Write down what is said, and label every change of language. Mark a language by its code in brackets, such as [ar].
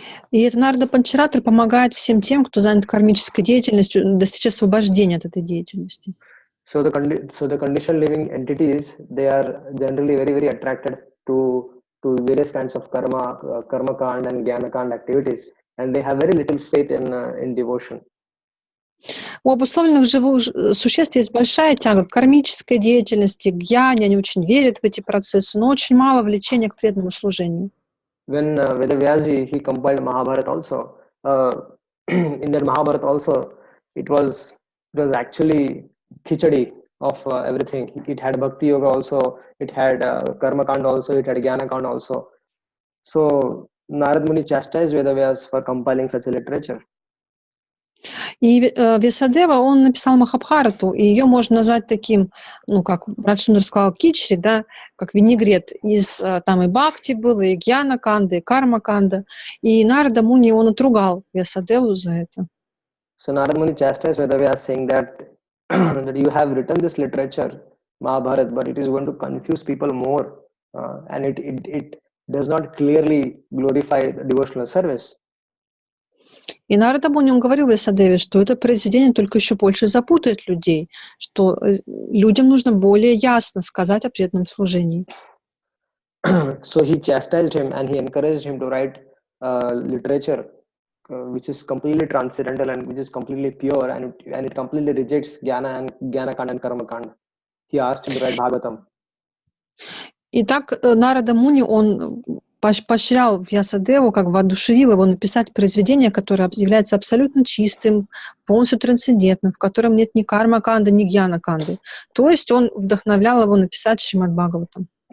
[ru] И это Нарада Панчаратра помогает всем тем, кто занят кармической деятельностью, достичь освобождения от этой деятельности. [en] So the conditioned living entities, they are generally very, very attracted to various kinds of karma kand and jnana kand activities, and they have very little faith in devotion. [ru] У обусловленных живых существ есть большая тяга к кармической деятельности, к гьяне, они очень верят в эти процессы, но очень мало влечения к преданному служению. [en] When Vedavyasji, he compiled Mahabharata also, in that Mahabharata also, it was actually khichadi of everything. It had Bhakti Yoga also, it had Karma Kand also, it had Jnana Kand also. So Narad Muni chastised Vedavyas for compiling such a literature. [ru] И Вьясадева, он написал Махабхарату, и ее можно назвать таким, как Радшундра сказал, кичри, да, как винегрет. Там и Бхакти было, и Гьяна Канда, и Карма Канда. И Нарада Муни, он отругал Вьясадеву за это. [en] So Narad Muni chastised Vedavyas, saying that you have written this literature, Mahabharata, but it is going to confuse people more, and does not clearly glorify the devotional service. [ru] И Нарада Муни, он говорил Вьясадеве, что это произведение только еще больше запутает людей, что людям нужно более ясно сказать о преданном служении. [en] So he chastised him and he encouraged him to write literature which is completely transcendental and which is completely pure and it completely rejects Jnana Kanda and Karma Kanda. He asked him to write Bhagavatam. [ru] Итак, Нарада Муни, он поощрял Вьясадеву, как воодушевил его написать произведение, которое является абсолютно чистым, полностью трансцендентным, в котором нет ни карма-канды, ни гьяна-канды. То есть он вдохновлял его написать Шримад Бхагаватам.